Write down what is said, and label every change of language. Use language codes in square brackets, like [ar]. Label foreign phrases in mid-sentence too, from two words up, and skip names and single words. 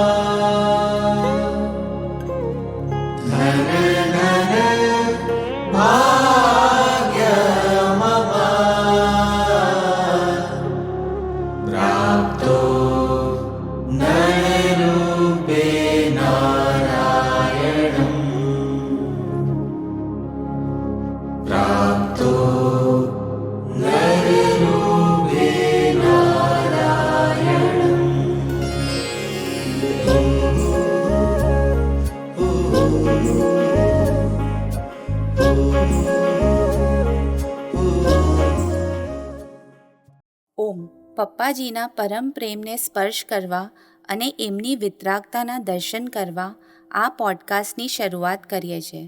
[sa] धन धन भाग्यमवा प्राप्तो नररूपे नारायणम् प्राप्तो नररूपे नारायणम्। [gu] ઓમ પપ્પાજીના પરમ પ્રેમને સ્પર્શ કરવા અને એમની વિતરાગતાના દર્શન કરવા આ પોડકાસ્ટની શરૂઆત કરીએ છીએ.